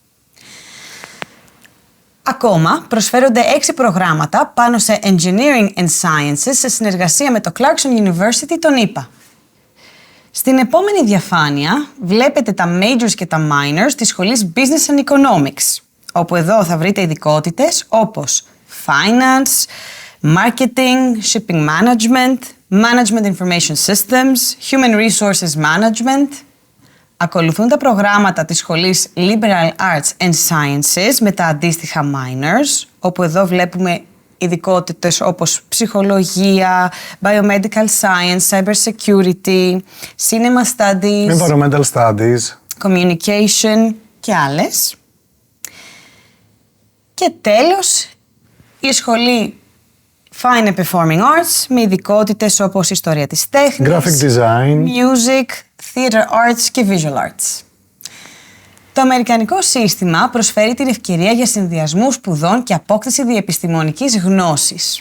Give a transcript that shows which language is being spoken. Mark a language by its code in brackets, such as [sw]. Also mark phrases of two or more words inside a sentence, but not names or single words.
[el] Ακόμα, προσφέρονται 6 προγράμματα πάνω σε [en] Engineering and Sciences [el] σε συνεργασία με το Clarkson University των ΗΠΑ. Στην επόμενη διαφάνεια βλέπετε τα Majors και τα Minors της σχολής Business and Economics, όπου εδώ θα βρείτε ειδικότητες όπως [en] Finance, Marketing, Shipping Management, Management Information Systems, Human Resources Management. [el] Ακολουθούν τα προγράμματα της σχολής Liberal Arts and Sciences με τα αντίστοιχα Minors, όπου εδώ βλέπουμε ειδικότητες όπως ψυχολογία, [en] biomedical science, cybersecurity, cinema studies, environmental studies, [el] communication και άλλες. Και τέλος, η σχολή Fine and Performing Arts με ειδικότητες όπως ιστορία της τέχνης, [en] graphic design, music, theater arts και visual arts. [el] Το αμερικανικό σύστημα προσφέρει την ευκαιρία για συνδυασμού σπουδών και απόκτηση διεπιστημονικής γνώσης.